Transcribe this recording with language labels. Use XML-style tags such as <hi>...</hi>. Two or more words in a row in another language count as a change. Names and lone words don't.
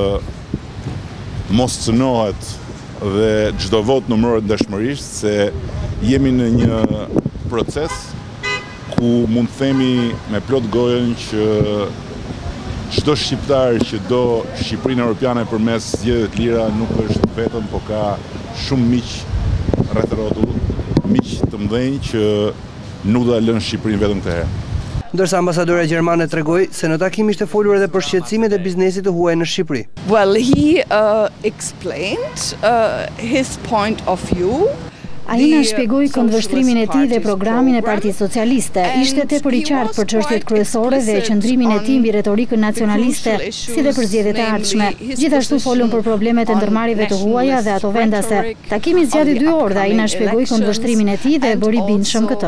<sq>mos cënohet dhe çdo vot numërohet ndeshmërisht, se jemi në një proces ku mund të themi me plot gojën që çdo shqiptar që do Shqipërinë Europiane përmes zgjedhjeve të lira nuk është vetëm, por ka shumë miq rreth rrotull, miq të mëdhenj që nuk do ta lënë Shqipërinë vetëm këtë herë. Ndërsa ambasadora gjermane tregoi se në takim ishte folur edhe për shqetësimet e biznesit të huaj në Shqipëri.</sq> <en>Well, he explained his point of view.</en> <sq>Ai na shpjegoi këndvështrimin e tij dhe programin e Partisë Socialiste. Ishte tepër i qartë për çështjet kryesore dhe qëndrimin e tij mbi retorikën nacionaliste, si dhe për zgjedhjet e ardhshme. Gjithashtu folën për problemet e ndërmarrjeve të huaja dhe ato vendase. Takimi zgjati 2 orë dhe ai na shpjegoi këndvështrimin e tij dhe bëri bindshëm këtë.</sq>